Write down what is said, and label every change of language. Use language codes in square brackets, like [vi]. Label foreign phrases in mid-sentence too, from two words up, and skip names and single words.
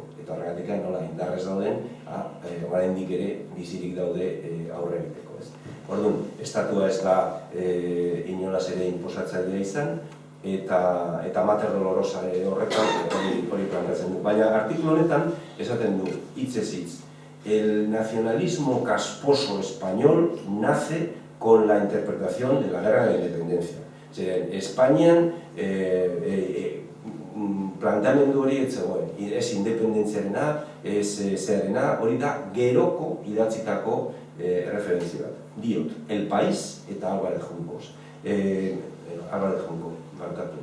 [eu] Eta horregatik nola indarrez dauden, oraindik ere bizirik daude aurre egiteko. Orduan, estatua ez da inolaz ere inposatzailea izan, eta Mater Dolorosa horretan hori planteatzen du. Baina artikulu honetan esaten du, hitzez hitz, [es] el nacionalismo casposo español nace con la interpretación de la guerra de la independencia. [eu] Espainian planteamendu hori ez zegoen, ez independentziarena, ez zearena, hori da geroko idatzitako referentzia bat. Diot, El País eta Álvarez Juncos. Álvarez Junco, barkatu.